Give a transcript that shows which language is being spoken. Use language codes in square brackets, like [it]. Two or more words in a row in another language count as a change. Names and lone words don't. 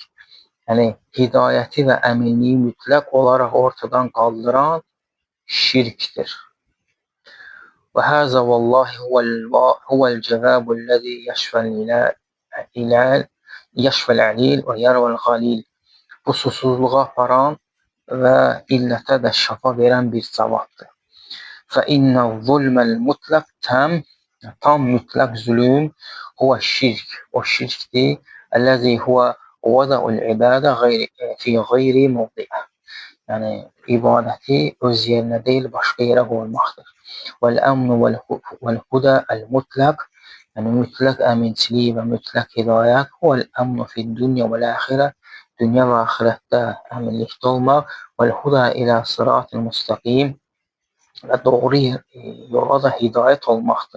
[az] Yəni, hidayəti və əminliyi mütləq olaraq ortadan qaldıran şirkdir. [ar] وهذا والله هو الجواب الذي يشفي العليل ويروي الغليل. [az] Bu susuzluğa aparan və illətə də şəfa verən bir cavabdır. [ar] فَإِنَّ الظُّلْمَ الْمُطْلَقِ [az] tam mütləq zülüm [ar] هو شرك, [az] o şirkdir. [ar] الذي هو وضع العبادة في غير موضعها. [az] Yəni, ibadəti öz yerinə deyil, başqa yerə qoymaqdır. [ar] والأمن والهدى المطلق, [az] Yəni mütləq əminçilik və mütləq hidayət [ar] هو الأمن في الدنيا والآخرة, [az] dünya və axirətdə əminlikdə olmaq, [ar] والهدى إلى الصراط المستقيم [az] və doğru yola da hidayət olmaqdır.